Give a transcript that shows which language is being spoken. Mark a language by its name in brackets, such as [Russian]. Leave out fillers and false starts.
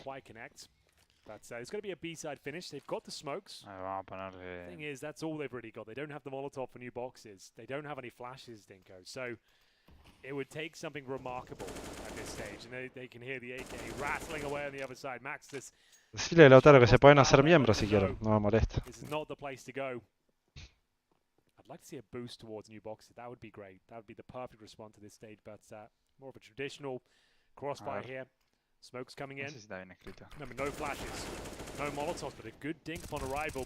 [English] But it's going to be a B-side finish. They've got the smokes. [Spanish] Vamos a ponerle... [English] The thing is, that's all they've really got. They don't have the Molotov for new boxes. They don't have any flashes, Dinko. So it would take something remarkable at this stage. And they can hear the AK rattling away on the other side. Max, this... [Spanish] Decirle a Lautaro que se pueden hacer miembros si quieren. No me molesta. [English] This is not the place to go. I'd like to see a boost towards new boxes. That would be great. That would be the perfect response to this stage. But more of a traditional crossfire here. Smokes coming in. Remember, no flashes, no Molotovs, but a good dink on arrival.